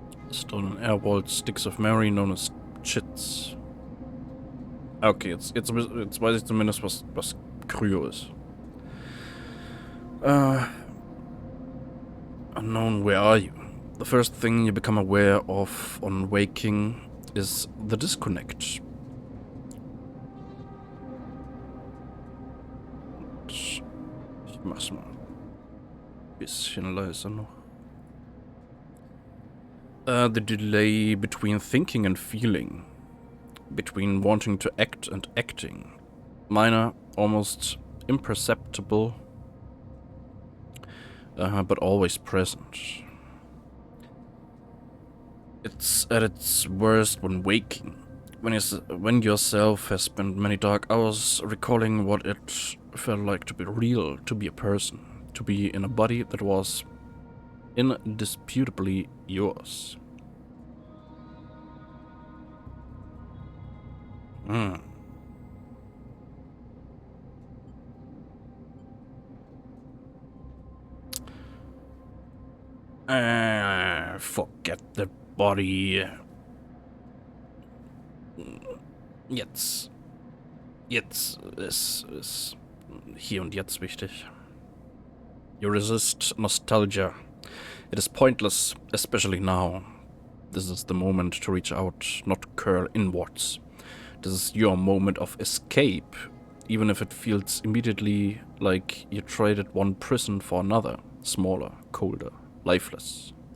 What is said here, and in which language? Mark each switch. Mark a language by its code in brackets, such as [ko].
[en] Stolen airwalled sticks of Mary, known as Chits. [de] Okay, jetzt weiß ich zumindest, was Kryo ist. [en] Unknown, where are you? The first thing you become aware of on waking is the disconnect. [de] Ich mach's mal ein bisschen leiser noch. [en] The delay between thinking and feeling. Between wanting to act and acting. Minor, almost imperceptible, but always present. It's at its worst when waking, when yourself has spent many dark hours recalling what it felt like to be real, to be a person, to be in a body that was indisputably yours. Forget the body. [de] Jetzt ist hier und jetzt wichtig. [en] You resist nostalgia. It is pointless, especially now. This is the moment to reach out, not curl inwards. This is your moment of escape, even if it feels immediately like you traded one prison for another, smaller, colder, lifeless.